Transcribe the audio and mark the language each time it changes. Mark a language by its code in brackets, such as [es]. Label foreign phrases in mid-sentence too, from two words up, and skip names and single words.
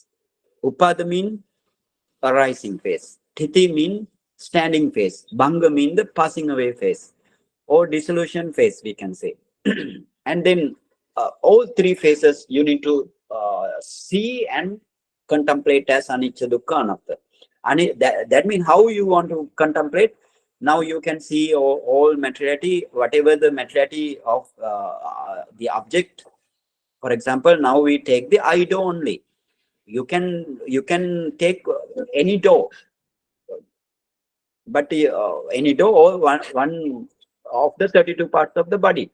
[en] Upada mean arising phase, titi mean standing phase, bhanga mean the passing away phase or dissolution phase, we can say. And then all three phases you need to see and contemplate as [pi] anicca, dukkha, anatta. [en] And that means how you want to contemplate. Now you can see all materiality, whatever the materiality of the object. For example, now we take the eye door only. You can take any door, but any door or one of the 32 parts of the body.